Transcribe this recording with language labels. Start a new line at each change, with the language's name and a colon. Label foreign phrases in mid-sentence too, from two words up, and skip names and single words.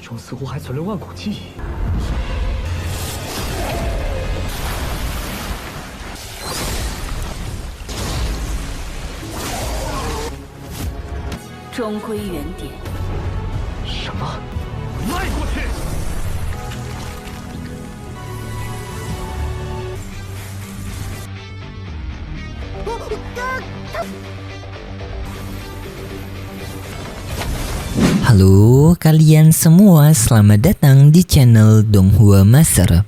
Chinese: 似乎还存留万古记忆。终归原点。什么？迈过去！
Indonesian: Halo kalian semua, selamat datang di channel Donghua Master.